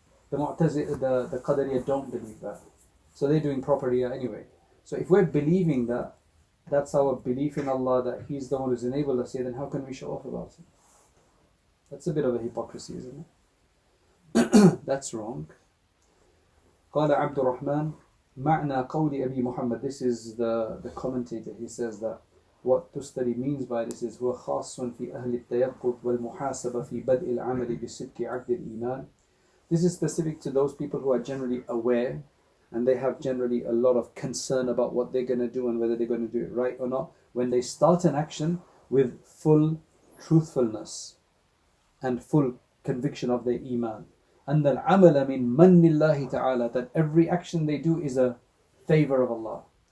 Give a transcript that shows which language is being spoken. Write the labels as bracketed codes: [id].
[en] The Qadariyah don't believe that. So they're doing proper riya anyway. So if we're believing that, that's our belief in Allah, that He's the one who's enabled us here, then how can we show off about it? That's a bit of a hypocrisy, isn't it? That's wrong. [ar] قال Abdur-Rahman معنى قول أبي Muhammad. [en] This is the commentator. He says that what Tustari means by this is [ar] هو خاص في أهل التيقظ والمحاسبة في بدء العمل بصدق عقد الإيمان. [en] This is specific to those people who are generally aware and they have generally a lot of concern about what they're going to do and whether they're going to do it right or not. When they start an action with full truthfulness and full conviction of their iman. And [ar] العمل من من الله تعالى, [en] that every action they do is a favor of Allah.